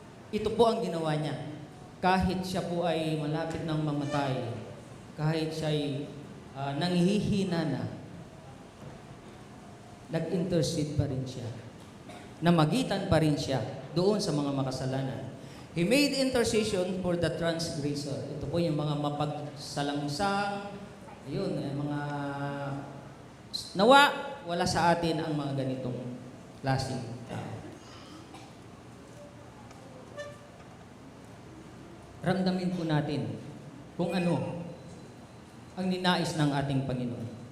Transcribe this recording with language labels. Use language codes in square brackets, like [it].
[tl] Ito po ang ginawa niya. Kahit siya po ay malapit ng mamatay, kahit siya ay nanghihina na, nag-intercede pa rin siya. Namagitan pa rin siya doon sa mga makasalanan. [en] He made intercession for the transgressor. [tl] Ito po yung mga mapagsalangsang, ayun, mga nawa, wala sa atin ang mga ganitong klaseng tao. Ramdamin po natin kung ano ang ninais ng ating Panginoon.